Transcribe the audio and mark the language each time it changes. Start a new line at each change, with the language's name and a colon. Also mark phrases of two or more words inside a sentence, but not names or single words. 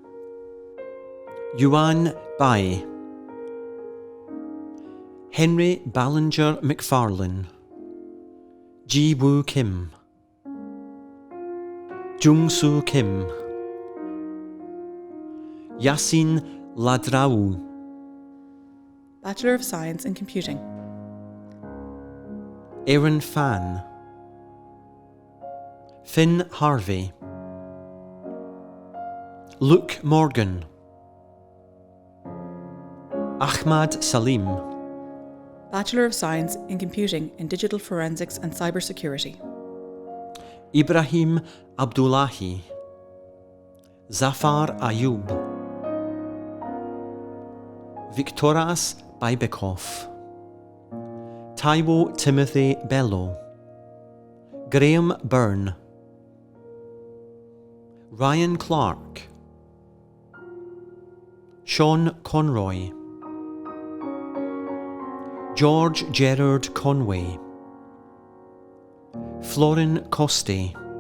English: Yuan Bai. Henry Ballinger McFarlane. Ji Woo Kim. Jung Soo Kim. Yasin Ladraou. Bachelor of Science in Computing. Aaron Fan. Finn Harvey. Luke Morgan. Ahmad Salim. Bachelor of Science in Computing in Digital Forensics and Cybersecurity. Ibrahim Abdullahi, Zafar Ayub, Victoras Bibekov, Taiwo Timothy Bello, Graham Byrne, Ryan Clark, Sean Conroy, George Gerard Conway, Florin Coste,